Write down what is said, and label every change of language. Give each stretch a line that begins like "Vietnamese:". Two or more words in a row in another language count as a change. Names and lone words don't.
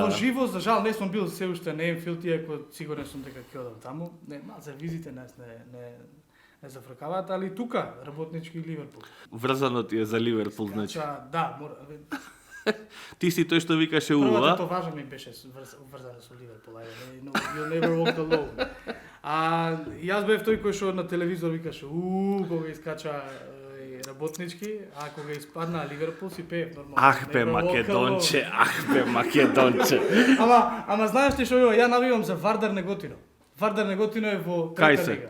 Macedonian: во живо, за жал, не сум бил се уште на Енфилд, иако сигурен сум дека ќе одам таму. Не, за визите нас не зафркаваат, али тука, работнички Ливерпул. Врзано ти е за Ливерпул, значи. Да, мора. Ти си тој што викаше Првата Уа. товажа ми беше врзана со Ливерпул,
English: you'll never walk alone.
Macedonian: А јас бев тој кој што на телевизор викаше кога искача работнички, а кога испадна Ливерпул си пеев нормално. Ах бе Македонче. Ама знаеш ли што ја навивам за Вардар Неготино. Вардар Неготино е во трета лига.